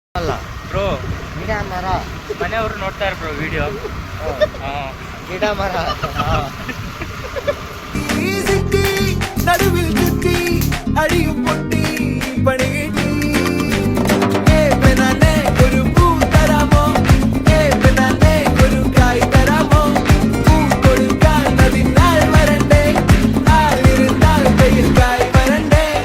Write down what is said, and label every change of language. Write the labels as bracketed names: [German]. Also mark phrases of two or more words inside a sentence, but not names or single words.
[Kannada] ಅಲ್ಲ ಬ್ರೋ ಗಿಡ ಮರ ಮನೆಯವರು ನೋಡ್ತಾರೆ ಬ್ರೋ ವಿಡಿಯೋ. ಗಿಡ ಮರ [Malayalam] നടുവിൽ കുത്തി അടിയും പൊട്ടി പണികിട്ടി ഒരു പൂ തരാമോ ഒരു കായ് തരാമോ പൂ കൊടുക്കാൻ അതിനാൾ വരണ്ടേ ആളിരുന്നാൽ കയ്യിൽ കായ് വരണ്ടേ